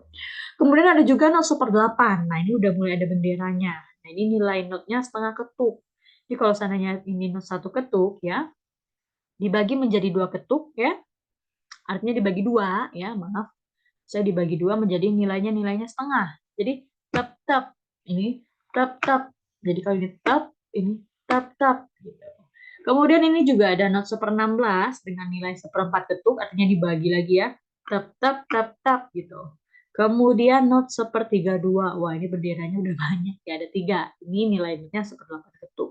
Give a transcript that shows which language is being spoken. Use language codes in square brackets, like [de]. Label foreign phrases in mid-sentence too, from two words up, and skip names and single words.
[id] Kemudian ada juga not seper 8. Nah ini udah mulai ada benderanya. Nah ini nilai notnya setengah ketuk. Jadi kalau seandainya ini not satu ketuk ya, dibagi menjadi 2 ketuk ya, artinya dibagi 2 ya, maaf. Saya dibagi 2 menjadi nilainya setengah. Jadi tep tep, ini tep tep. Jadi kalau ini tep, ini tep tep gitu. Kemudian ini juga ada not seper 16 dengan nilai seperempat ketuk, artinya dibagi lagi ya. Tep tep tep tep gitu. Kemudian not seper 32. Wah, ini benderanya udah banyak ya, ada 3. Ini nilainya seper 8 ketuk.